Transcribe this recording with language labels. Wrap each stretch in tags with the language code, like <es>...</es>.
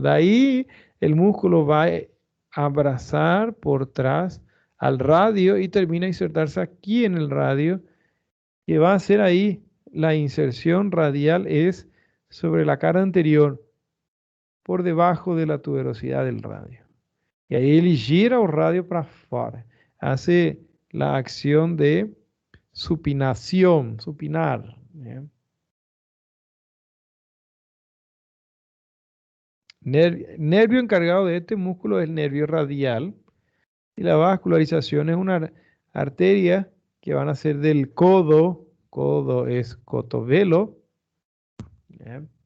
<es>De ahí el músculo va a abrazar por atrás al radio y termina a insertarse aquí en el radio, que va a ser ahí la inserción radial es sobre la cara anterior, por debajo de la tuberosidad del radio.</es> <pt>E aí ele gira o rádio para fora.</pt> <es>Hace la acción de supinación, supinar, ¿eh? Nervio encargado de este músculo es el nervio radial y la vascularización es una arteria que van a ser del codo, codo es cotovelo, ¿eh?</es>